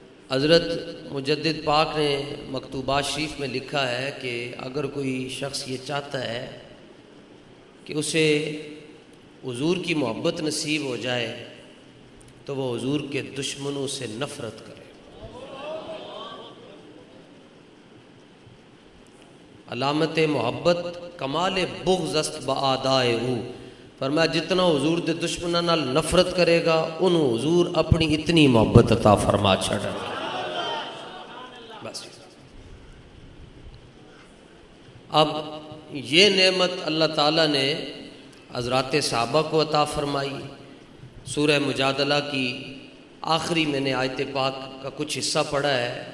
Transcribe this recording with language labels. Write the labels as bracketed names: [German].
[Urdu] حضرت مجدد پاک نے مکتوبات شریف میں لکھا ہے کہ اگر کوئی شخص یہ چاہتا ہے کہ اسے حضور کی محبت نصیب ہو جائے تو وہ حضور کے دشمنوں سے نفرت کرے. [Persian] علامت محبت کمال بغض است بآدائے ہو، [Punjabi] فرمایا جتنا حضور دے دشمنوں نال نفرت کرے گا انہوں حضور اپنی اتنی محبت عطا فرما چھڑے. [Urdu] بس اب یہ نعمت اللہ تعالیٰ نے حضرات صحابہ کو عطا فرمائی. سورہ مجادلہ کی آخری میں نے آیت پاک کا کچھ حصہ پڑھا ہے.